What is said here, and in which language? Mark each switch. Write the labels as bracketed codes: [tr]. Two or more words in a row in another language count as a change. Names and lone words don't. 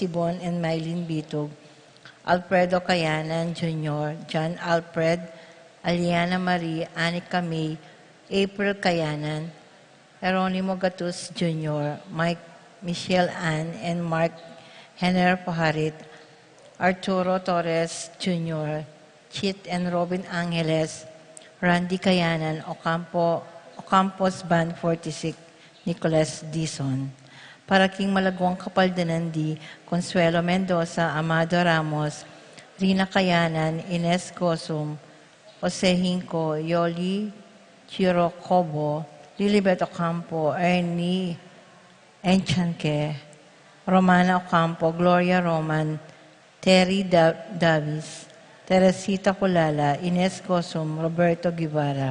[en] Bon and Mylene Bitog, Alfredo Cayanan Jr., John Alfred, Aliana Marie, Anika May, April Cayanan, Jeronimo Gatus Jr., Mike Michelle Ann, and Mark Henner Paharit, Arturo Torres Jr., Chit and Robin Angeles, Randy Cayanan, Ocampos Band 46, Nicolas Dizon. [pam] Paraking Malagwang Kapaldanan di Consuelo Mendoza, Amado Ramos, Rina Cayanan, Ines Gosum, Jose Hinco, Yoli Chirocobo, Lilibet Ocampo, Ernie Enchanque, Romana Ocampo, Gloria Roman, Terry Davis, Teresita Colala, Ines Gosum, Roberto Guevara.